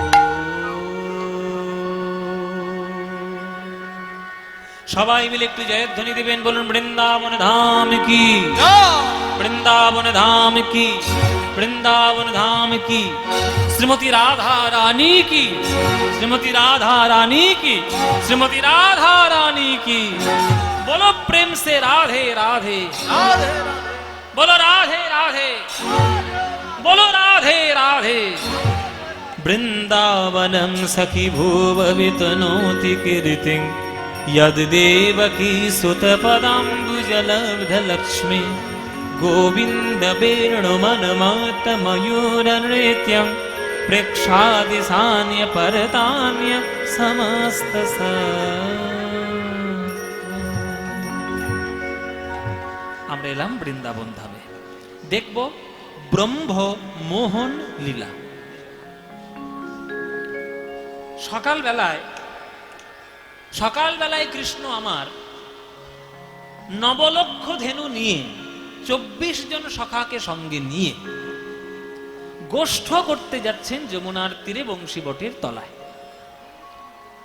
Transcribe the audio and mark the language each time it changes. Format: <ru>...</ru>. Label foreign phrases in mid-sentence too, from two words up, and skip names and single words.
<bn>সবাই মিলে একটু জয়ধ্বনি দিবেন, বলুন বৃন্দাবন ধাম কি, বৃন্দাবন ধাম কি, বৃন্দাবন ধাম কি, শ্রীমতী রাধা রানী কি, শ্রীমতী রাধা রানী কি, শ্রীমতী রাধা রানী কি।</bn> <hi>बोलो प्रेम से राधे राधे, बोलो राधे राधे, बोलो राधे राधे।</hi> <sa>वृंदावनं सखी भुववितनोति कीर्तिं, यद्देवकी सुतपदाम्बुजलब्धलक्ष्मी, गोविन्द वेणुमनमातमयूरनृत्यं, प्रेक्षादिशान्य परतान्य समस्त</sa> <bn>আমরা এলাম বৃন্দাবন ধামে, দেখব ব্রহ্ম মোহন লীলা। সকালবেলায় কৃষ্ণ আমার নবলক্ষ ধেনু নিয়ে 24 জন সখাকে সঙ্গে নিয়ে গোষ্ঠ করতে যাচ্ছেন যমুনার তীরে বংশী বটের তলায়।</bn>